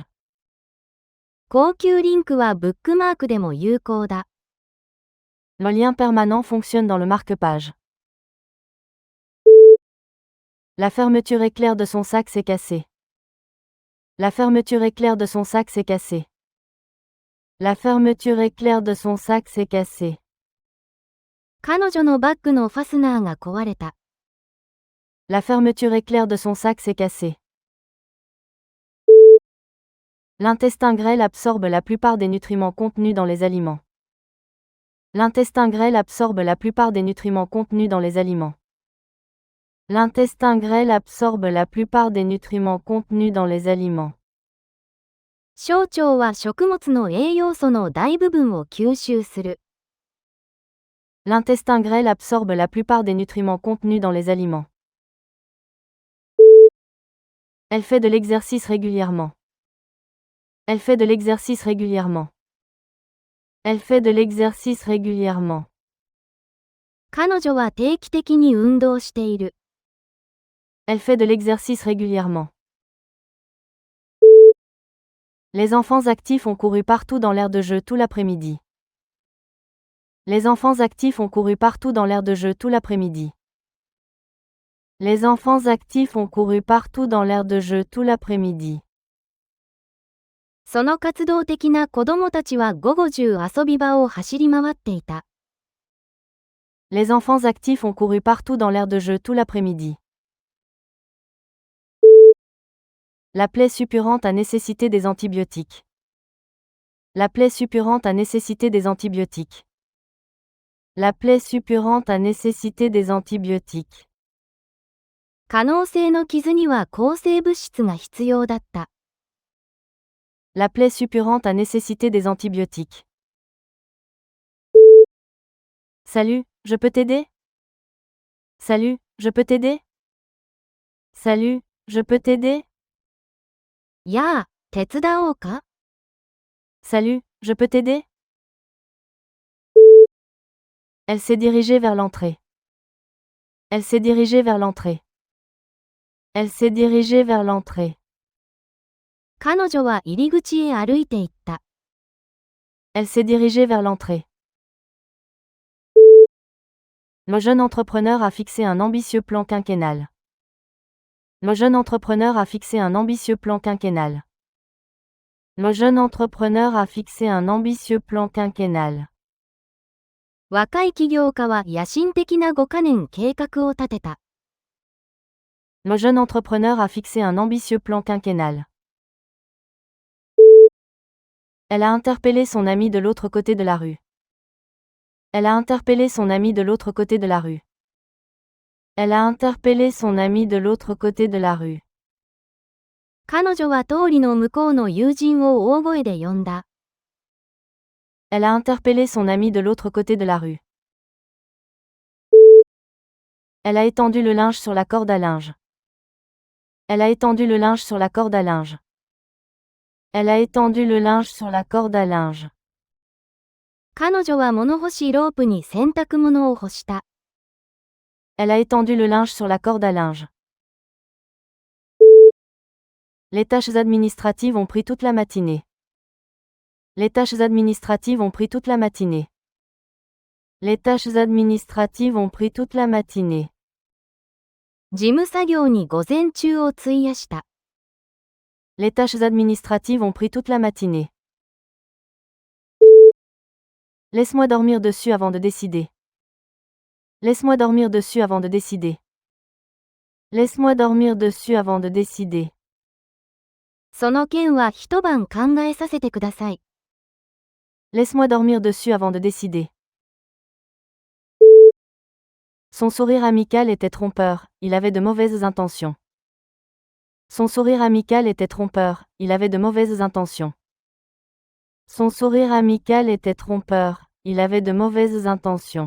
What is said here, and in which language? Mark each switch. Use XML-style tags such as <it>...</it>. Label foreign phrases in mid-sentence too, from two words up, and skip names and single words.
<ja>高級リンクはブックマークでも有効だ。</ja> <fr>Le lien permanent fonctionne dans le marque-page. La fermeture éclair de son sac s'est cassée. La fermeture éclair de son sac s'est cassée. La fermeture éclair de son sac s'est cassée.</fr> <ja>彼女のバッグのファスナーが壊れた。</ja> <fr>La fermeture éclair de son sac s'est cassée. L'intestin grêle absorbe la plupart des nutriments contenus dans les aliments. L'intestin grêle absorbe la plupart des nutriments contenus dans les aliments. L'intestin grêle absorbe la plupart des nutriments contenus dans les aliments.</fr> <ja>小腸は食物の栄養素の大部分を吸収する。</ja> <fr>L'intestin grêle absorbe la plupart des nutriments contenus dans les aliments. Elle fait de l'exercice régulièrement. Elle fait de l'exercice régulièrement. Elle fait de l'exercice régulièrement.</fr> <ja>彼女は定期的に運動している。</ja> <fr>Elle fait de l'exercice régulièrement. Les enfants actifs ont couru partout dans l'aire de jeu tout l'après-midi. Les enfants actifs ont couru partout dans l'aire de jeu tout l'après-midi. Les enfants actifs ont couru partout dans l'aire de jeu tout l'après-midi.</fr> <ja>その活動的な子供たちは午後中遊び場を走り回っていた。</ja> <fr>Les enfants actifs ont couru partout dans l'aire de jeu tout l'après-midi. La plaie suppurante a nécessité des antibiotiques. La plaie suppurante a nécessité des antibiotiques. La plaie suppurante a nécessité des antibiotiques.</fr> <ja>可能性の傷には抗生物質が必要だった。</ja> <fr>La plaie suppurante a nécessité des antibiotiques. Salut, je peux t'aider? Salut, je peux t'aider? Salut, je peux t'aider?</fr> <ja>やあ、手伝おうか？</ja> <fr>Salut, je peux t'aider? Elle s'est dirigée vers l'entrée. Elle s'est dirigée vers l'entrée. Elle s'est dirigée vers l'entrée.</fr> <ja>彼女は入り口へ歩いて行った。</ja> <fr>Elle s'est dirigée vers l'entrée. Le jeune entrepreneur a fixé un ambitieux plan quinquennal. Le jeune entrepreneur a fixé un ambitieux plan quinquennal. Le jeune entrepreneur a fixé un ambitieux plan quinquennal.</fr> <ja>若い起業家は野心的な5カ年計画を立てた。</ja> <fr>Le jeune entrepreneur a fixé un ambitieux plan quinquennal. Elle a interpellé son ami de l'autre côté de la rue. Elle a interpellé son ami de l'autre côté de la rue. Elle a interpellé son ami de l'autre côté de la rue.</fr> <ja>彼女は通りの向こうの友人を大声で呼んだ。</ja> <fr>Elle a interpellé son ami de l'autre côté de la rue. Elle a étendu le linge sur la corde à linge. Elle a étendu le linge sur la corde à linge. Elle a étendu le linge sur la corde à linge.</fr> <ja>彼女は物干しロープに洗濯物を干した。</ja> <fr>Elle a étendu le linge sur la corde à linge. Les tâches administratives ont pris toute la matinée. Les tâches administratives ont pris toute la matinée. Les tâches administratives ont pris toute la matinée.</fr> <ja>事務作業に午前中を費やした。</ja> <fr>Les tâches administratives ont pris toute la matinée. Laisse-moi dormir dessus avant de décider. Laisse-moi dormir dessus avant de décider. Laisse-moi dormir dessus avant de décider.</fr> <ja>その件は一晩考えさせてください。</ja> <fr>Laisse-moi dormir dessus avant de décider. Son sourire amical était trompeur, il avait de mauvaises intentions. Son sourire amical était trompeur, il avait de mauvaises intentions. Son sourire amical était trompeur, il avait de mauvaises intentions.</fr>